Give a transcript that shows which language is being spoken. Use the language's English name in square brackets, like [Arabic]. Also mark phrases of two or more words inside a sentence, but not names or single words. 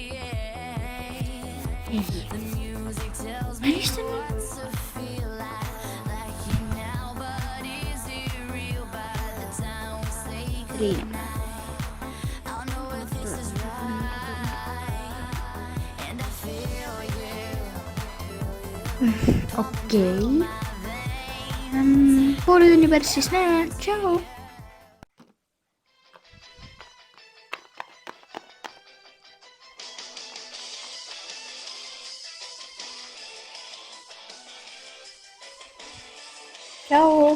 [English] The music tells me what to feel like you now, but is it real? By the time we say goodnight, I'll know if this is right, and I feel you. [Estonian] Okei. Poole tunni pärast siis näeme. Tšau. Tšau.